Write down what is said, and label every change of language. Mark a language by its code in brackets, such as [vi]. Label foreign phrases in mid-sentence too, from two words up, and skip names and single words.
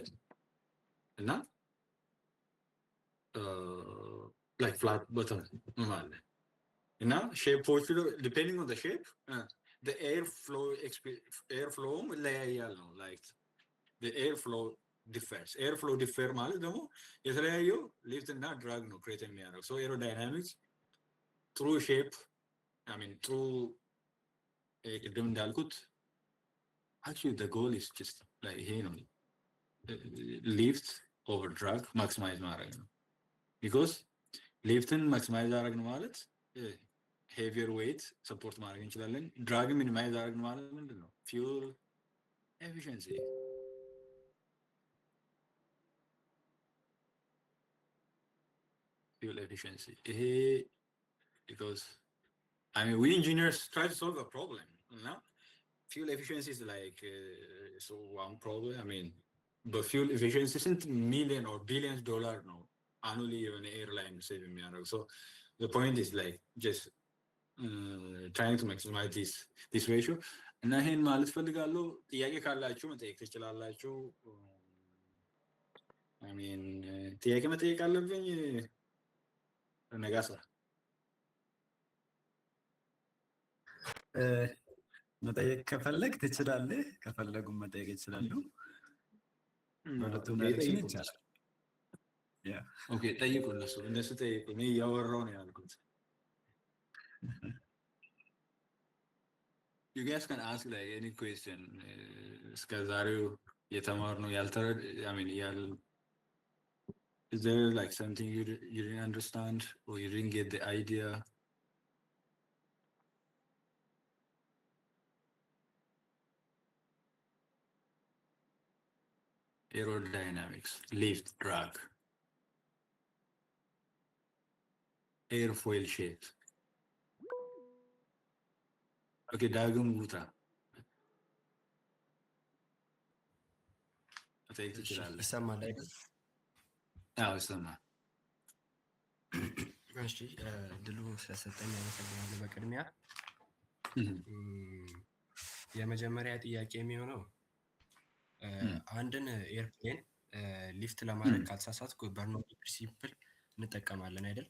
[en] And now like flat bottom. And now shape portion depending on the shape. The airflow like the airflow differs. Airflow differ [am] ማለት ደግሞ የተለያዩ lift እና drag ነው create የሚያደርገው. [en] So aerodynamics through shape, I mean through [am] ቅድም እንዳልኩት [en] actually the goal is just like [am] ይሄ ነው [en] lift over drag maximize [am] ማድረግ ነው [en] because lift maximize [am] አደረግን ማለት [en] heavier weight support [am] ማድረግ እንችላለን [en] drag minimize [am] አደረግን ማለት ምንድን ነው [en] fuel efficiency fuel efficiency. Because I mean, we engineers try to solve a problem. No? Fuel efficiency is like so one problem. I mean, but fuel efficiency isn't million or billions dollar no annually on airline saving me. So the point is like just trying to maximize this ratio. [am] እና ይሄን ማለት ፈልጋለሁ ጥያቄ ካላችሁ መጠየቅ ትችላላችሁ [en] I mean [am] ጥያቄ መጠየቅ አለብኝ ነጋሳ መጠየቅ ከፈለግ ትችላለህ ከፈለጉም መጠየቅ ይችላሉ ሁለቱም ዳይሬክሽን ይቻላል ኦኬ ጠይቁ እነሱ ጠይቁ እኔ እያወራሁ ነው ያልኩት [en] you guys can ask like any question [am] እስከ ዛሬው የተማርነው ያልተረድ [en] I mean is there like something you didn't understand or you didn't get the idea aerodynamics lift drag airfoil shape okay [am] ዳግም ውጣ አጠይቅ ትችላለህ ይሰማል አይደል አዎ ይሰማል እሺ ድሉ ስለሰጠኝ አመሰግናለሁ በቅድሚያ የመጀመሪያ ጥያቄ የሚሆነው አንድን [en] airplane lift [am] ለማድረግ ካልተሳሳትኩ [en] Bernoulli principle [am] እንጠቀማለን አይደል